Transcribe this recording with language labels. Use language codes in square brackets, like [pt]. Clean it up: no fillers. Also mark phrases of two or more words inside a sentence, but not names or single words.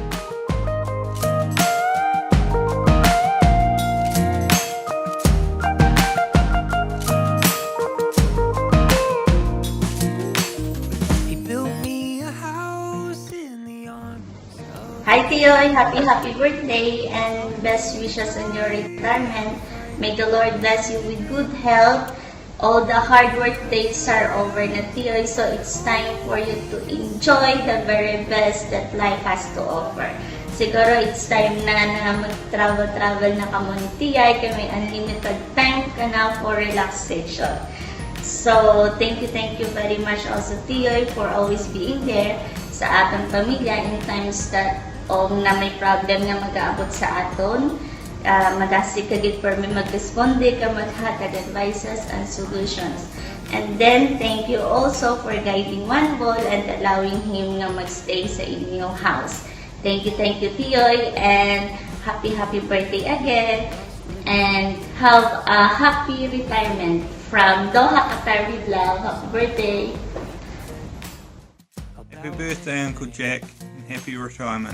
[en] Hi Tioy, happy birthday and best wishes on your retirement. May the Lord bless you with good health. All the hard work days are over na Tioy, so it's time for you to enjoy the very best that life has to offer. [hil] Siguro [en] it's time [hil] na mag-travel na kamo ni Tiyay, kaya may [en] unlimited time [hil] ka na [en] for relaxation. So, thank you very much also Tioy for always being there [hil] sa atong pamilya [en] in times that [hil] na may problem nga mag-aabot sa aton. Magasig ka gid [en] for me [hil] mag-responde ka, maghatag [en] advices and solutions. And then, thank you also for guiding One Ball and allowing him [hil] nga magstay sa inyong [en] house. Thank you, Tioy, and happy birthday again. And have a happy retirement from Doha, Qatar Vlog. Happy birthday! Happy birthday, Uncle Jack, and happy retirement.